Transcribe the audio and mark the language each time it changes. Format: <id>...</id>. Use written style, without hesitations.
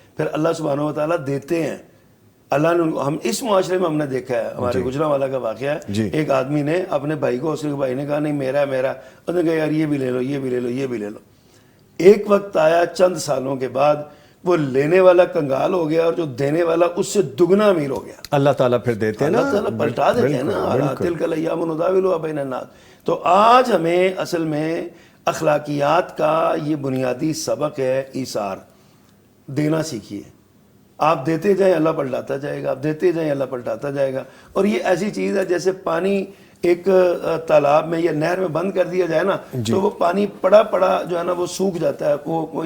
<ur>پھر اللہ سبحانہ و تعالیٰ دیتے ہیں. اللہ نے ہم اس معاشرے میں ہم نے دیکھا ہے، ہمارے گجرانوالہ کا واقعہ ہے. ایک آدمی نے اپنے بھائی کو، اس کے بھائی نے کہا نہیں میرا میرا، اس نے کہا یار یہ بھی لے لو، یہ بھی لے لو، یہ بھی لے لو. ایک وقت آیا چند سالوں کے بعد وہ لینے والا کنگال ہو گیا اور جو دینے والا اس سے دگنا امیر ہو گیا. اللہ تعالیٰ پھر دیتے ہیں نا، اللہ تعالیٰ پلٹا دیتے ہیں نا.</ur> <ar>تلک الایام نداولها بین الناس.</ar> <ur>تو آج ہمیں اصل میں اخلاقیات کا یہ بنیادی سبق ہے ایثار. دینا سیکھیے. آپ دیتے جائیں اللہ پلٹاتا جائے گا، آپ دیتے جائیں اللہ پلٹاتا جائے گا. اور یہ ایسی چیز ہے جیسے پانی ایک تالاب میں یا نہر میں بند کر دیا جائے نا تو وہ پانی پڑا جو ہے نا وہ سوکھ جاتا ہے، وہ</ur>